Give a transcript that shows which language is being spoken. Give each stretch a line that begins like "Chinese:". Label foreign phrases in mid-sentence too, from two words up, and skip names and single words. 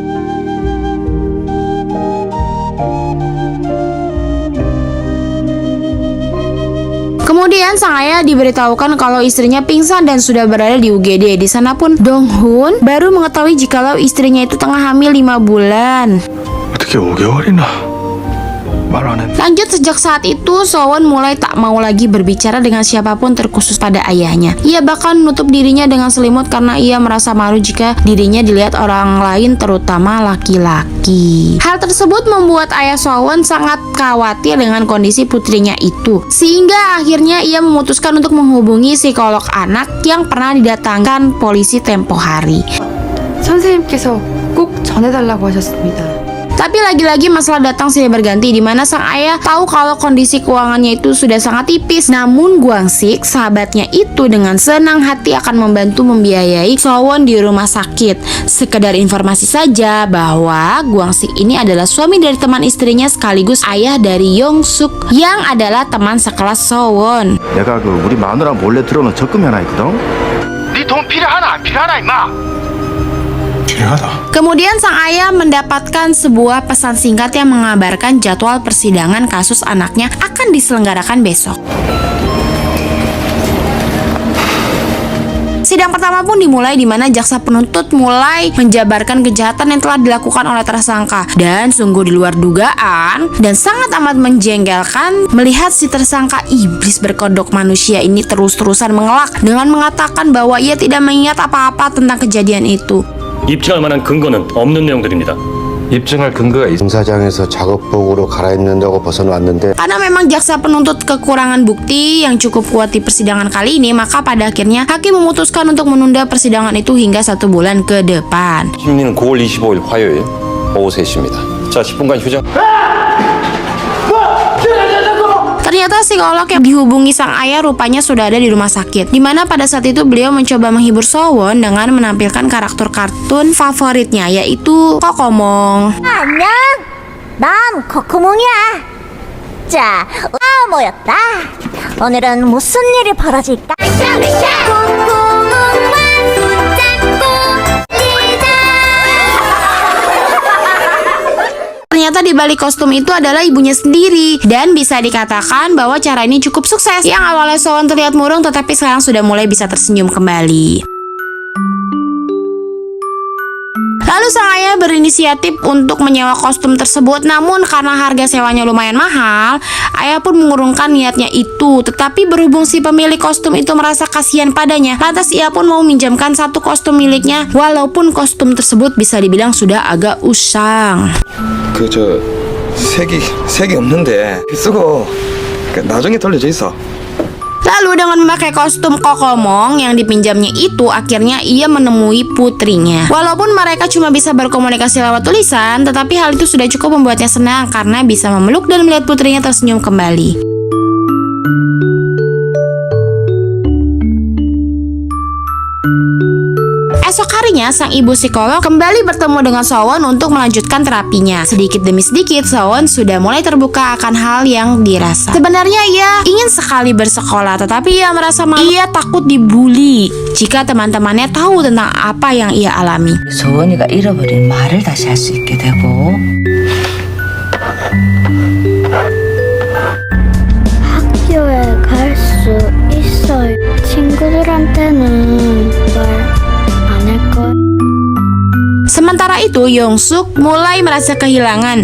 Indonesian: Kemudian sang ayah diberitahukan kalau istrinya pingsan dan sudah berada di UGD. Di sana pun Dong-hun baru mengetahui jikalau istrinya itu tengah hamil 5 bulan.
Korean: 어떻게 5개월이나 말 안 했는데.
Indonesian: Lanjut, sejak saat itu Sowon mulai tak mau lagi berbicara dengan siapapun terkhusus pada ayahnya. Ia bahkan menutup dirinya dengan selimut karena ia merasa malu jika dirinya dilihat orang lain, terutama laki-laki. Hal tersebut membuat ayah Sowon sangat khawatir dengan kondisi putrinya itu, sehingga akhirnya ia memutuskan untuk menghubungi psikolog anak yang pernah didatangkan polisi tempo hari.
Korean: 선생님께서 꼭 전해달라고 하셨습니다.
Indonesian: Tapi lagi-lagi masalah datang silih berganti, di mana sang ayah tahu kalau kondisi keuangannya itu sudah sangat tipis. Namun Gwang-sik, sahabatnya itu dengan senang hati akan membantu membiayai Sowon di rumah sakit. Sekedar informasi saja bahwa Gwang-sik ini adalah suami dari teman istrinya sekaligus ayah dari Yong-suk yang adalah teman sekelas Sowon.
Korean: 내가 우리 마누라 몰래 들어놓은 적금이 하나 있거든. 네 돈 필요하나 안 필요하나 임마. 필요하다.
Indonesian: Kemudian sang ayah mendapatkan sebuah pesan singkat yang mengabarkan jadwal persidangan kasus anaknya akan diselenggarakan besok. Sidang pertama pun dimulai, di mana jaksa penuntut mulai menjabarkan kejahatan yang telah dilakukan oleh tersangka. Dan sungguh di luar dugaan dan sangat amat menjengkelkan melihat si tersangka iblis berkodok manusia ini terus-terusan mengelak dengan mengatakan bahwa ia tidak mengingat apa-apa tentang kejadian itu.
Korean: 입증할 만한 근거는 없는 내용들입니다. 입증할 근거가 있. 공사장에서 작업복으로 갈아입는다고 벗어났는데
Indonesian: Karena memang jaksa penuntut kekurangan bukti yang cukup kuat di persidangan kali ini, maka pada akhirnya hakim memutuskan untuk menunda persidangan itu hingga 1 bulan ke depan.
Korean: 심리는 9월 25일 화요일 오후 3시입니다. 자, 10분간 휴장.
Indonesian: Ternyata psikolog yang dihubungi sang ayah rupanya sudah ada di rumah sakit, di mana pada saat itu beliau mencoba menghibur Sowon dengan menampilkan karakter kartun favoritnya, yaitu Kokomong.
Korean: 안녕. 난 코코몽이야. 자, 모였다. 오늘은 무슨 일이 벌어질까? 코코몽만 붙잡고 뛰자.
Indonesian: Ternyata di balik kostum itu adalah ibunya sendiri, dan bisa dikatakan bahwa cara ini cukup sukses. Yang awalnya Sowon terlihat murung, tetapi sekarang sudah mulai bisa tersenyum kembali. Lalu sang ayah berinisiatif untuk menyewa kostum tersebut, namun karena harga sewanya lumayan mahal, ayah pun mengurungkan niatnya itu. Tetapi berhubung si pemilik kostum itu merasa kasihan padanya, lantas ia pun mau minjamkan satu kostum miliknya, walaupun kostum tersebut bisa dibilang sudah agak usang.
Korean: 저 색이 없는데 쓰고 나중에 돌려줘 있어.
Indonesian: Lalu dengan memakai kostum Kokomong yang dipinjamnya itu, akhirnya ia menemui putrinya. Walaupun mereka cuma bisa berkomunikasi lewat tulisan, tetapi hal itu sudah cukup membuatnya senang karena bisa memeluk dan melihat putrinya tersenyum kembali. Esok harinya, sang ibu psikolog kembali bertemu dengan Sowon untuk melanjutkan terapinya. Sedikit demi sedikit, Sowon sudah mulai terbuka akan hal yang dirasa. Sebenarnya ia ingin sekali bersekolah, tetapi ia merasa malu. Ia takut dibully jika teman-temannya tahu tentang apa yang ia alami.
Korean: 소원이가 잃어버린 말을 다시 할 수 있게 되고 학교에 친구들한테는 말 안 할 거야.
Indonesian: Sementara itu, Yongsuk mulai merasa kehilangan.